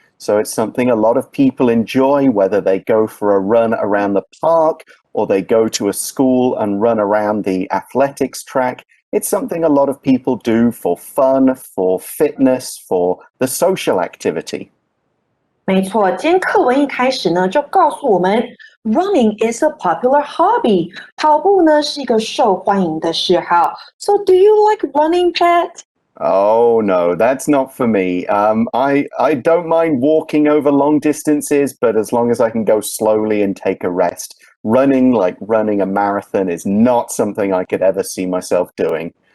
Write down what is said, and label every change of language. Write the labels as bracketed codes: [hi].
[en] So it's something a lot of people enjoy, whether they go for a run around the park or they go to a school and run around the athletics track. It's something a lot of people do for fun, for fitness, for the social activity. [zh] 没错，今天课文一开始呢，就告诉我们 [en] Running is a popular hobby. [zh] 跑步呢是一个受欢迎的嗜好。 [en] So do you like running, Pat? Oh no, that's not for me. I don't mind walking over long distances, but as long as I can go slowly and take a rest. Running, like running a marathon, is not something I could ever see myself doing.